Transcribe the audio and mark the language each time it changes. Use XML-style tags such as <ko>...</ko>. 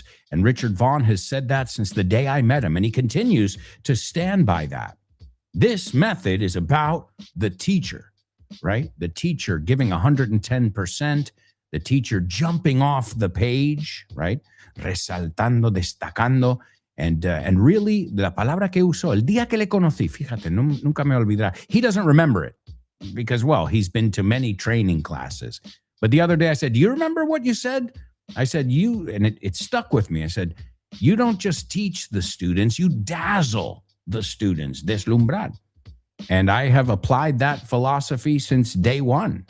<en>And Richard Vaughn has said that since the day I met him, and he continues to stand by that. This method is about the teacher, right? The teacher giving 110%, the teacher jumping off the page, right?</en> <es>Resaltando, destacando.</es> <en>And really,</en> <es>la palabra que usó, el día que le conocí, fíjate, nunca me olvidará.</es> <en>He doesn't remember it because, well, he's been to many training classes. But the other day I said, do you remember what you said? I said, and it stuck with me. I said, you don't just teach the students, you dazzle the students,</en> <es>deslumbrar.</es> <en>And I have applied that philosophy since day one.</en>